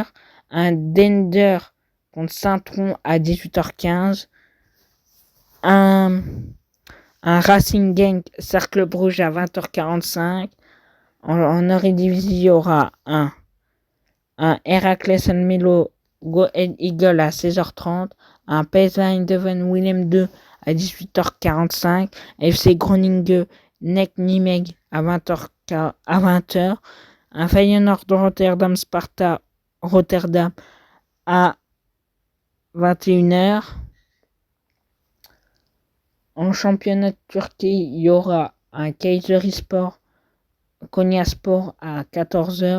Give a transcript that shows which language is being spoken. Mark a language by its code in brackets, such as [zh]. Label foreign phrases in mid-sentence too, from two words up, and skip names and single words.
[fr] Un Dender contre Saint-Tron à 18h15. Un Racing Genk Cercle Bruges à 20h45. En Eredivisie, il y aura un Heracles Almelo Go Ahead Eagle à 16h30. Un PSV Eindhoven Willem II à 18h45. FC Groningen Nek Nimeg à 20h. Un Feyenoord Rotterdam Sparta Rotterdam à 21h. En championnat de Turquie, il y aura un Kayserispor Konyaspor à 14h.